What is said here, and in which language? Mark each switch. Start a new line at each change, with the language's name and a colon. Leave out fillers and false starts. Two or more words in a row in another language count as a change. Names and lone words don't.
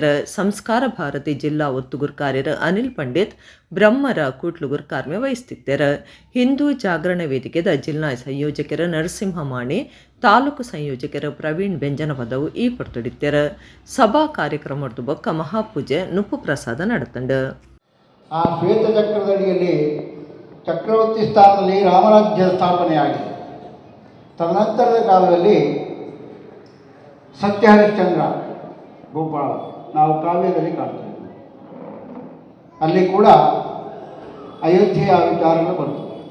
Tulu: ಸಂಸ್ಕಾರ ಭಾರತಿ ಜಿಲ್ಲಾ ಒತ್ತುಗುರ್ ಕಾರ್ಯರ ಅನಿಲ್ ಪಂಡಿತ್ ಬ್ರಹ್ಮರ ಕೂಟ್ಲುಗುರ್ ಕಾರ್ಯ ವಹಿಸ್ತಿತ್ತೆರ. ಹಿಂದೂ ಜಾಗರಣ ವೇದಿಕೆದ ಜಿಲ್ಲಾ ಸಂಯೋಜಕರ ನರಸಿಂಹ ಮಾಣಿ, ತಾಲೂಕು ಸಂಯೋಜಕರ ಪ್ರವೀಣ್ ಬೆಂಜನಪದವು ಈ ಪಡ್ತೊಡಿತ್ತೆರ. ಸಭಾ ಕಾರ್ಯಕ್ರಮದ ಬೊಕ್ಕ ಮಹಾಪೂಜೆ ನುಪ್ಪು ಪ್ರಸಾದ ನಡೆತಂಡ.
Kannada: ಆ ಶ್ವೇತ ಚಕ್ರದಡಿಯಲ್ಲಿ ಚಕ್ರವರ್ತಿ ಸ್ಥಾನದಲ್ಲಿ ರಾಮರಾಜ್ಯ ಸ್ಥಾಪನೆಯಾಗಿದೆ. ತದನಂತರದ ಕಾಲದಲ್ಲಿ ಸತ್ಯಹರಿಶ್ಚಂದ್ರ ಗೋಪಾಳ ನಾವು ಕಾವ್ಯದಲ್ಲಿ ಕಾಣ್ತೇವೆ. ಅಲ್ಲಿ ಕೂಡ ಅಯೋಧ್ಯೆಯ ವಿಚಾರಗಳು ಬರ್ತವೆ.